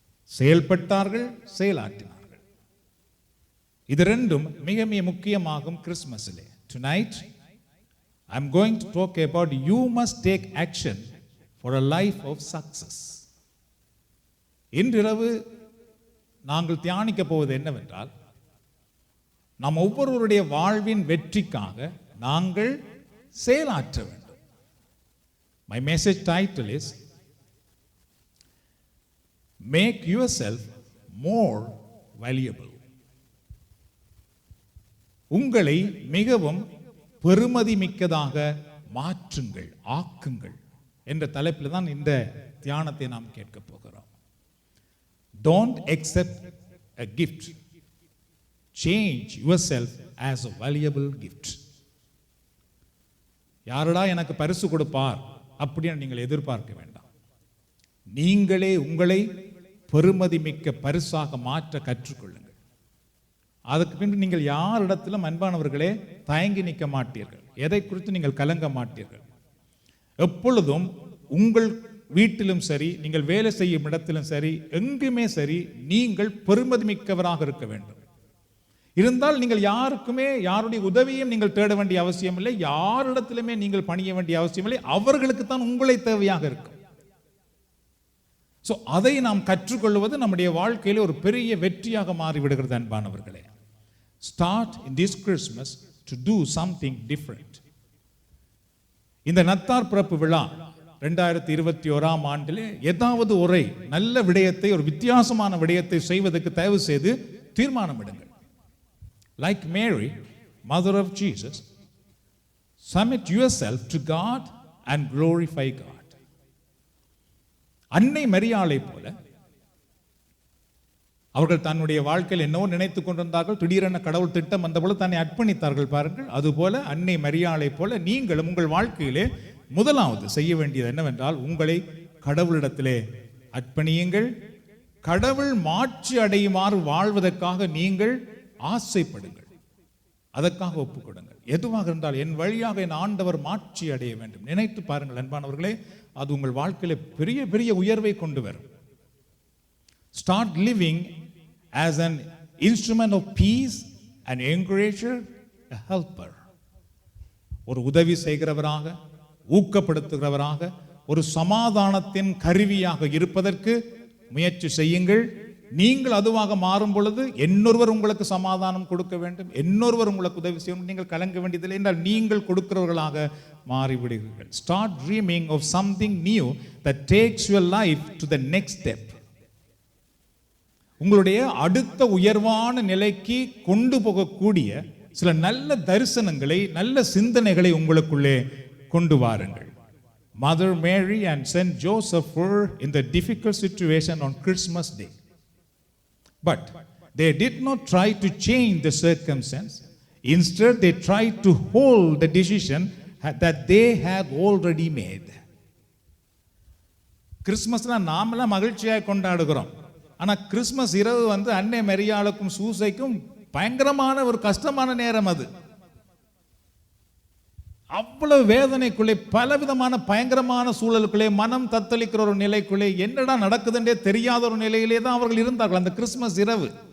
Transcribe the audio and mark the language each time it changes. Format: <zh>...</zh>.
<ta>செயல்பட்டார்கள், செயலாற்றினார்கள். இது ரெண்டும் மிக மிக முக்கியமாகும் கிறிஸ்மஸிலே.</ta> <en>Tonight I am going to talk about you must take action for a life of success.</en> <ta>இன்றிரவு நாங்கள் தியானிக்க போவது என்னவென்றால், நாம் ஒவ்வொருவருடைய வாழ்வின் வெற்றிக்காக நாங்கள் செயலாற்ற வேண்டும்.</ta> <en>My message title is Make yourself more valuable.</en> <ta>உங்களை மிகவும் பெருமதி மிக்கதாக மாற்றுங்கள், ஆக்குங்கள் என்ற தலைப்பில் தான் இந்த தியானத்தை நாம் கேட்க போகிறோம்.</ta> <en>Don't accept a gift. Change yourself as a valuable gift.</en> <ta>யாரடா எனக்கு பரிசு கொடுப்பார் அப்படின்னு நீங்கள் எதிர்பார்க்க வேண்டாம். நீங்களே உங்களை பெருமதி மிக்க பரிசாக மாற்ற கற்றுக்கொள்ளுங்கள். அதுக்கு பின்பு நீங்கள் யாரிடத்திலும் அன்பானவர்களே தயங்கி நிற்க மாட்டீர்கள். எதை குறித்து நீங்கள் கலங்க மாட்டீர்கள். எப்பொழுதும் உங்கள் வீட்டிலும் சரி, நீங்கள் வேலை செய்யும் இடத்திலும் சரி, எங்குமே சரி, நீங்கள் பெருமதி மிக்கவராக இருக்க வேண்டும். இருந்தால் நீங்கள் யாருக்குமே யாருடைய உதவியும் நீங்கள் தேட வேண்டிய அவசியம் இல்லை, யாரிடத்திலுமே நீங்கள் பணிய வேண்டிய அவசியம் இல்லை. அவர்களுக்கு தான் உங்களை தேவையாக இருக்கும். அதை நாம் கற்றுக்கொள்வது நம்முடைய வாழ்க்கையில ஒரு பெரிய வெற்றியாக மாறிவிடுகிறது.</ta> <en>அன்பானவர்களே, start in this Christmas to do something different.</en> <ta>இந்த நத்தார் பிறப்பு விழா 2021 ஆண்டிலே ஏதாவது ஒரு நல்ல விடயத்தை, ஒரு வித்தியாசமான விடயத்தை செய்வதற்கு தயவு செய்து தீர்மானமிடுங்கள்.</ta> <en>Like Mary, mother of Jesus, submit yourself to God and glorify God.</en> <ta>அன்னை மரியாளை போல அவர்கள் தன்னுடைய வாழ்க்கையில் என்னவோ நினைத்துக் கொண்டிருந்தார்கள். திடீரென கடவுள் திட்டம் வந்தபோது தன்னை அர்ப்பணித்தார்கள். பாருங்கள், அதுபோல அன்னை மரியாளை போல நீங்களும் உங்கள் வாழ்க்கையிலே முதலாவது செய்ய வேண்டியது என்னவென்றால், உங்களை கடவுளிடத்திலே அர்ப்பணியுங்கள். கடவுள் மாட்சி அடையுமாறு வாழ்வதற்காக நீங்கள் ஆசைப்படுங்கள். அதற்காக ஒப்புக் கொடுங்கள். எதுவாக இருந்தால் என் வழியாக என் ஆண்டவர் மாட்சி அடைய வேண்டும். நினைத்து பாருங்கள் அன்பானவர்களே, அது உங்கள் வாழ்க்கையில பெரிய பெரிய உயர்வை கொண்டு வரும்.</ta> <en>Start living as an instrument of peace, an encourager, a helper.</en> <ta>ஒரு உதவி செய்கிறவராக, ஊக்கப்படுத்துகிறவராக, ஒரு சமாதானத்தின் கருவியாக இருப்பதற்கு முயற்சி செய்யுங்கள். நீங்கள் அதுவாக மாறும் பொழுது இன்னொருவர் உங்களுக்கு சமாதானம் கொடுக்க வேண்டும், இன்னொருவர் உங்களுக்கு உதவி செய்யணும். நீங்கள் கலங்க வேண்டியதில்லை என்றால் நீங்கள் கொடுக்கிறவர்களாக மாறிவிடுவீர்கள்.</ta> <en>Start dreaming of something new that takes your life to the next step.</en> <ta>உங்களுடைய அடுத்த உயர்வான நிலைக்கு கொண்டு போகக்கூடிய சில நல்ல தரிசனங்களை, நல்ல சிந்தனைகளை உங்களுக்குள்ளே கொண்டு வாருங்கள்.</ta> <en>Mother Mary and Saint Joseph were in the difficult situation on Christmas Day. But they did not try to change the circumstance. Instead, they tried to hold the decision that they had already made.</en> <ta>கிறிஸ்மஸ்ல நாமெல்லாம் மகிழ்ச்சியாக கொண்டாடுகிறோம். ஆனா Christmas இரவு அன்னை மரியாளுக்கும் சூசைக்கும் பயங்கரமான ஒரு கஷ்டமான நேரம். அது அவ்வளவு வேதனைக்குள்ளே, பலவிதமான பயங்கரமான சூழலுக்குள்ளே, மனம் தத்தளிக்கிற ஒரு நிலைக்குள்ளே, என்னடா நடக்குதுன்றே தெரியாத ஒரு நிலையிலே தான் அவர்கள் இருந்தார்கள் அந்த கிறிஸ்மஸ் இரவு.</ta>